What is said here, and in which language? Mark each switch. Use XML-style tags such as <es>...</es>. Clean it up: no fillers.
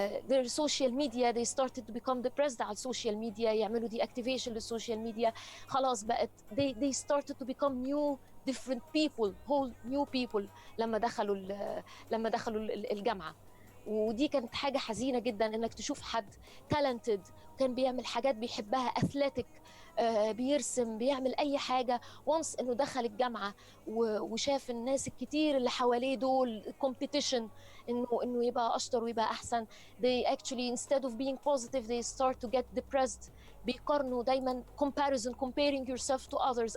<en>Their social media they started to become depressed</en> <ar>على السوشيال ميديا، يعملوا</ar> <en>deactivation</en> <ar>للسوشيال ميديا. خلاص بقت</ar> <en>they started to become new different people, whole new people</en> <ar>لما دخلوا الجامعة. ودي كانت حاجة حزينة جدا انك تشوف حد talented كان بيعمل حاجات بيحبها athletic بيرسم بيعمل اي حاجة</ar> <en>once انه</en> <ar>دخل الجامعة وشاف الناس الكتير اللي حواليه دول competition انه يبقى اشطر ويبقى احسن.</ar> <en>they actually instead of being positive they start to get depressed.</en> <ar>بيقارنوا دايما</ar> <en>comparing yourself to others.</en>